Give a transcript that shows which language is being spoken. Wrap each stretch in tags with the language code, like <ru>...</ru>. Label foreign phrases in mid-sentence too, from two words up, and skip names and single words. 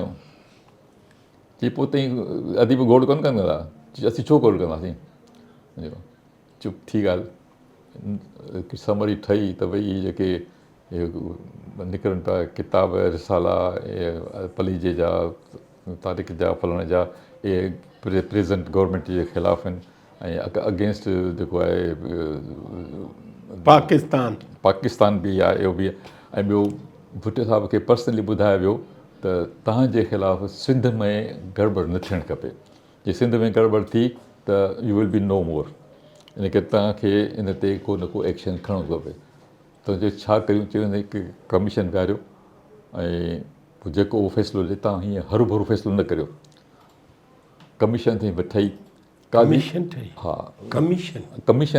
<sd>चई पोइ ताईं अदीब गोड़ कोन कंदा, असीं छो गोड़ कंदासीं, चुप थी ॻाल्हि समरी ठही त भई इहे जेके निकिरनि पिया किताब रिसाला, पलीजे जा, तारीख़ जा, फलाणे जा, इहे</sd> <en>present government</en> <sd>जे ख़िलाफ़ु आहिनि ऐं अगेंस्ट जेको आहे पाकिस्तान बि आहे, इहो बि आहे। ऐं ॿियो भुट्टे साहिब खे पर्सनली ॿुधायो वियो त तव्हांजे ख़िलाफ़ु सिंध में गड़बड़ न थियणु खपे, जे सिंध में गड़बड़ थी त</sd> <en>you will be no more,</en> <sd>इन करे तव्हांखे इन ते को न को एक्शन खणणो खपे। त जो छा कयूं, चवंदा हिकु कमीशन विहारियो ऐं पोइ जेको उहो फ़ैसिलो ॾिए, तव्हां हीअं हरू भरू फ़ैसिलो न करियो। कमीशन थी ठही, हा कमीशन</sd>